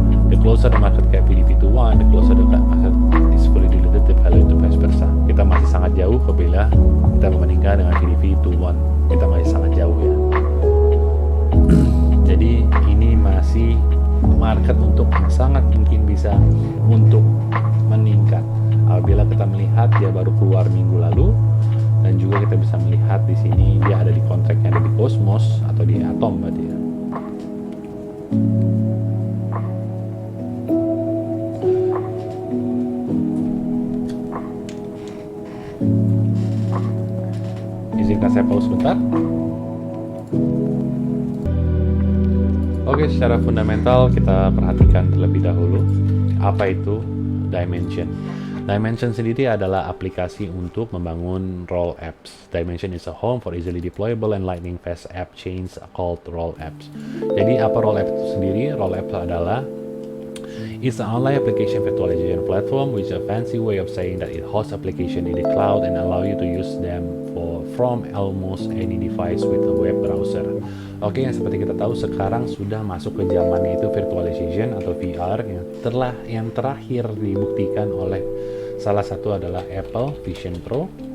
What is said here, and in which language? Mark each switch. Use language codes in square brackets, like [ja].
[en] The closer the market cap VDV to 1, the closer the market is fully diluted, the value to vice versa. [id] Kita masih sangat jauh apabila kita membandingkan dengan VDV to 1. Kita masih sangat jauh ya. Jadi ini masih market untuk sangat mungkin bisa untuk meningkat. Apabila kita melihat dia baru keluar minggu lalu, dan juga kita bisa melihat di sini dia ada di kontraknya, ada di Cosmos atau di Atom berarti ya. Izinkan saya pause sebentar. Oke, secara fundamental kita perhatikan terlebih dahulu apa itu Dimension. Dimension sendiri adalah aplikasi untuk membangun Roll Apps. [en] Dimension is a home for easily deployable and lightning fast app chains called Roll Apps. [id] Jadi apa Roll Apps itu sendiri? Roll Apps adalah [en] it's an online application virtualization platform, which is a fancy way of saying that it hosts application in the cloud and allow you to use them from almost any device with a web browser. [id] Oke, yang seperti kita tahu sekarang sudah masuk ke zamannya itu virtualization atau VR yang terakhir dibuktikan oleh salah satu adalah Apple Vision Pro.